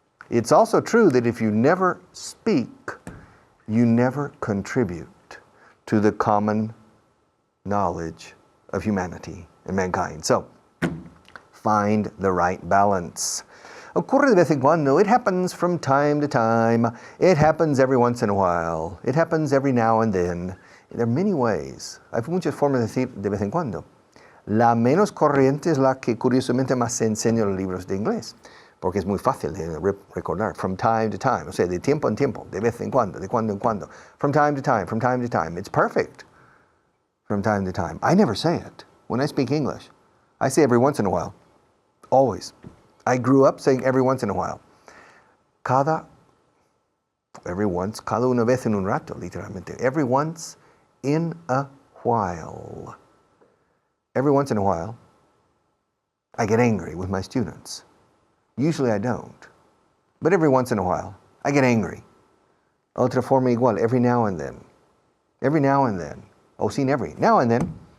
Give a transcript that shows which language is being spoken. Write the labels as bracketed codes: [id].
[en] It's also true that if you never speak, you never contribute to the common knowledge of humanity and mankind. So, find the right balance. [es] Ocurre de vez en cuando. [en] It happens from time to time. It happens every once in a while. It happens every now and then. There are many ways. [es] Hay muchas formas de decir de vez en cuando. La menos corriente es la que curiosamente más se enseña en los libros de inglés, porque es muy fácil de recordar. [en] From time to time. [es] O sea, de tiempo en tiempo, de vez en cuando, de cuando en cuando. [en] From time to time, from time to time. It's perfect. From time to time. I never say it. When I speak English, I say every once in a while. Always. I grew up saying every once in a while. [es] Cada una vez en un rato, literalmente. [en] Every once in a while. Every once in a while, I get angry with my students. Usually I don't. But every once in a while, I get angry. [es] Otra forma igual, [en] every now and then. Every now and then. [es] Oh, sin [en] every. Now and then.